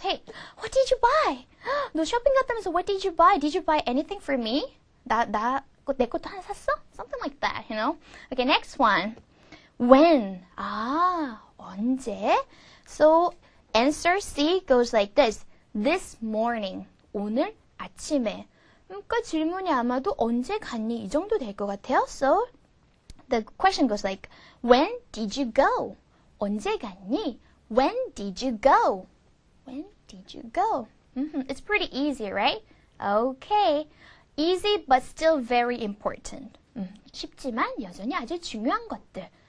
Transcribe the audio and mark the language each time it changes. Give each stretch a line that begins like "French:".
English: Hey, what did you buy?
Korean: 너 쇼핑 갔다면서
English: what did you buy? Did you buy anything for me?
Korean: 내 것도 하나 샀어?
English: Something like that, Okay, next one. When? 언제? So answer C goes like this. This morning.
Korean: 오늘 아침에. 그러니까 질문이 아마도 언제 갔니? 이 정도 될 것 같아요. So
English: the question goes like, when did you go?
Korean: 언제 갔니?
English: When did you go? When did you go? It's pretty easy, right? Okay. Easy but still very important.
Korean: 쉽지만 여전히 아주 중요한 것들.